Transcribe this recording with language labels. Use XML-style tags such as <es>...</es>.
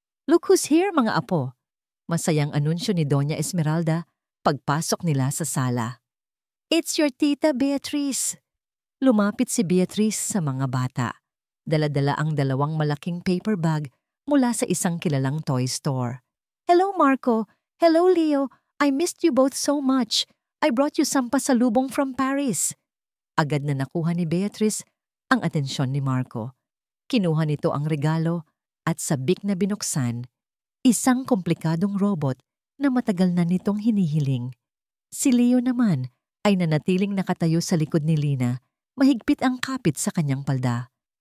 <en>"Look who's here,</en> <tl>mga apo!" Masayang anunsyo ni Doña Esmeralda pagpasok nila sa sala.</tl> <en>"It's your</en> <tl>tita Beatrice!" Lumapit si Beatrice sa mga bata. Dala-dala ang dalawang malaking paper bag mula sa isang kilalang toy store.</tl> <en>"Hello, Marco! Hello, Leo! I missed you both so much. I brought you some pasalubong from Paris."</en> <tl>Agad na nakuha ni Beatrice ang atensyon ni Marco. Kinuha nito ang regalo at sabik na binuksan, isang komplikadong robot na matagal na nitong hinihiling. Si Leo naman ay nanatiling nakatayo sa likod ni Lina, mahigpit ang kapit sa kanyang palda.</tl>